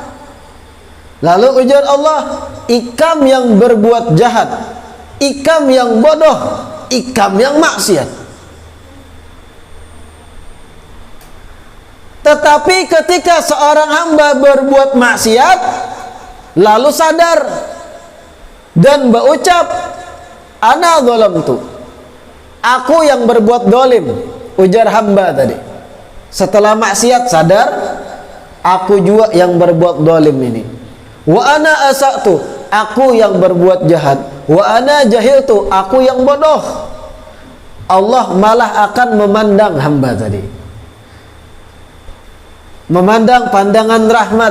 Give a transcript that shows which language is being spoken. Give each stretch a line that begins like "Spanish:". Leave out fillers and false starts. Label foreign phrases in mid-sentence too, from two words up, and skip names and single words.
Banjar: Lalu ujar Allah, ikam yang berbuat jahat, ikam yang bodoh, ikam yang maksiat.
Indonesian: Tetapi ketika seorang hamba berbuat maksiat, lalu sadar dan berucap,
Arabic: أنا ظلمت,
Indonesian: aku yang berbuat dolim, ujar hamba tadi. Setelah maksiat sadar, aku juga yang berbuat dolim ini.
Arabic: وأنا أسأت,
Indonesian: aku yang berbuat jahat.
Arabic: وأنا جهلت,
Indonesian: aku yang bodoh. Allah malah akan memandang hamba tadi, memandang pandangan rahmat.